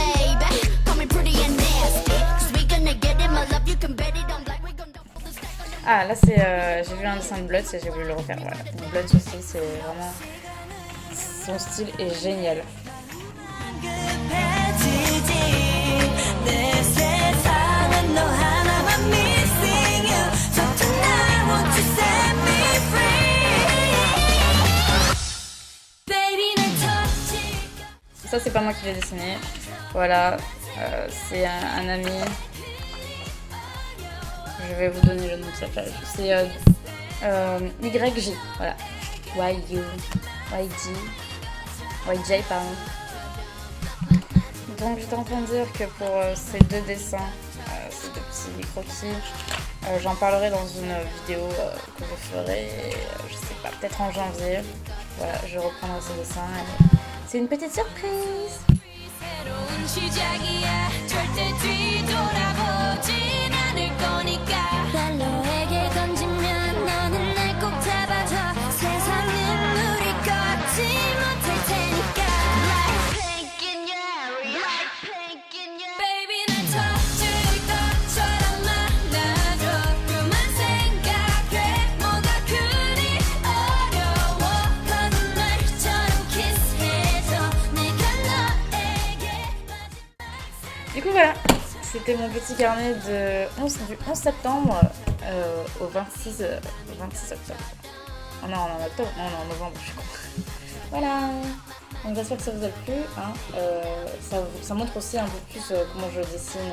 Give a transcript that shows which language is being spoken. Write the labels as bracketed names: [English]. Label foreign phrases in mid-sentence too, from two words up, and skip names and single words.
[French] Ah, voilà, là c'est j'ai vu un dessin de Bloods et j'ai voulu le refaire. Voilà. Donc, Bloods aussi, c'est vraiment son style est génial. [Korean] 급해지지 내 세상은 너 하나만 [English] missing you So tonight won't you set me free Baby [Korean] 날 터질까 [French] Ça c'est pas moi qui l'ai dessiné. Voilà, c'est un ami. Je vais vous donner le nom de sa page. C'est YJ, voilà. YJ, pardon. Donc j'étais en train de dire que pour ces deux dessins, ces deux petits croquis, j'en parlerai dans une vidéo que je ferai, je sais pas, peut-être en janvier. Voilà, je reprendrai ces dessins. C'est une petite surprise. [Korean] 새로운 시작이야 절대 뒤돌아보진 않을 거니까 날 너에게 던지면 너는 날 꼭 잡아줘 세상은 우리 거지 못할 테니까 [English] Like pink in your area Like pink in your Baby [Korean] 날 터질 것처럼 만나줘 그만 생각해 뭐가 그리 어려워 거짓말처럼 키스해줘 내가 너에게 [French] Du coup voilà, c'était mon petit carnet du 11 septembre au 26 octobre. Oh non, on est en octobre, non, on est en novembre, je suis con. Voilà, donc j'espère que ça vous a plu. Hein. Ça montre aussi un peu plus comment je dessine.